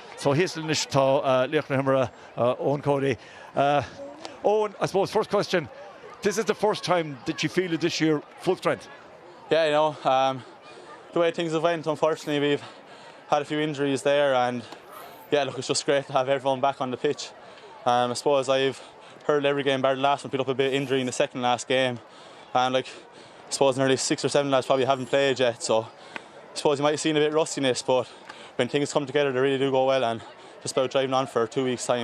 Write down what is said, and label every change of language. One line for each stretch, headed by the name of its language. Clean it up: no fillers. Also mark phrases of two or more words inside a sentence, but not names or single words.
Irish: So hÉil tá Laoch na hImeartha Eoin Cody.
English: Eoin, I suppose first question, this is the first time that you feel it this year full strength? Yeah, you know, the way things have went, unfortunately we've had a few injuries there, and yeah, look, it's just great to have everyone back on the pitch. I suppose I've hurled every game bar the last one, picked up a bit of injury in the second last game, and like I suppose nearly 6 or 7 lads probably haven't played yet, so I suppose you might have seen a bit of rustiness, but when things come together they really do go well, and just about driving on for 2 weeks' time.